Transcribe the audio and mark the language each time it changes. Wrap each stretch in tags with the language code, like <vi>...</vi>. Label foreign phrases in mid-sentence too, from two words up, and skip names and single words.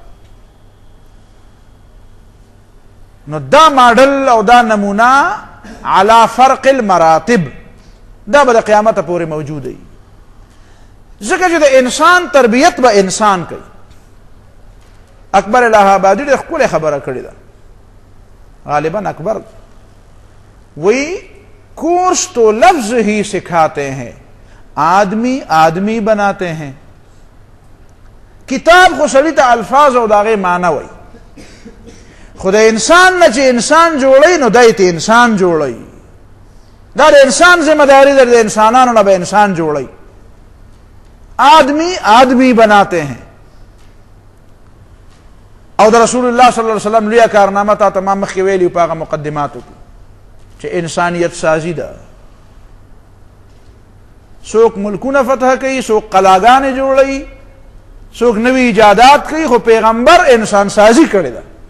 <ps>نو دا ماډل او دا نمونه</ps> <ar>علی فرق المراتب</ar> <ps>دا به د قیامت پورې موجود وي، ځکه چې د انسان تربیت به انسان کوي. اکبر الہ آبادی ډېره ښکلې خبره کړې ده،</ps> <ur>غالباً اکبر وہی کورس تو لفظ ہی سکھاتے ہیں، آدمی آدمی بناتے ہیں.</ur> <ps>کتاب خو سړي ته الفاظ او د هغې معنی وایي، خو د انسان نه چې انسان جوړوي نو دی ته انسان جوړوي. دا د انسان ذمہ داری ده، د انسانانو نه به انسان جوړوي.</ps> <ur>آدمی آدمی بناتے ہیں.</ur> <ps>او د رسول الله</ps> <ar>صلی الله علیه وسلم</ar> <ps>لویه کارنامه تا تمام مخکې ویلي په هغه مقدماتو کې چې انسانیت سازي ده. څوک ملکونه فتح کوي، څوک قلاګانې جوړوي، څوک نوي ایجادات کوي، خو پیغمبر انسان سازي کړې ده.</ps>